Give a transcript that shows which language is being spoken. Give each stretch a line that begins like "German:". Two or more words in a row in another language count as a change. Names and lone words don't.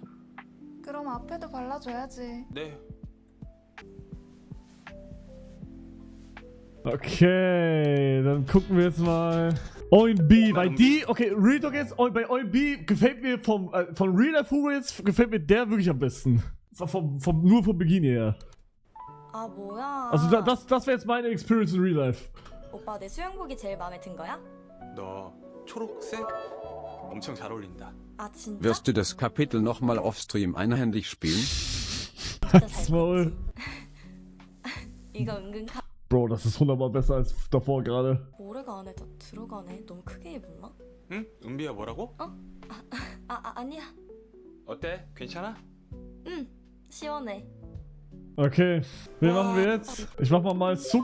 Korean: 그럼 앞에도 발라줘야지. 네.
German: Okay, dann gucken wir jetzt mal. OMB, bei die, okay,
English: Real Talk
German: jetzt, bei OMB gefällt mir von
English: Real Life
German: Hugo jetzt, gefällt mir der wirklich am besten. So nur vom Beginn her.
Korean: 아, 뭐야.
German: Also das wäre jetzt meine Experience in
English: Real Life.
Korean: 오빠 내 수영복이 제일 마음에 든 거야? 너 초록색 엄청 잘 어울린다. 아, 진짜?
German: Wirst du das Kapitel nochmal offstream einhändig spielen?
Korean: 진짜 잘 Small. 이거 은근
German: Bro, das ist 100-mal besser als davor gerade.
Korean: 모래가 안에 다 들어가네. 너무 크게 입었나? 응? 은비야 뭐라고? 아니야. 어때? 괜찮아? 응, 시원해.
German: Okay, wen machen wir jetzt? Ich mach mal Zug.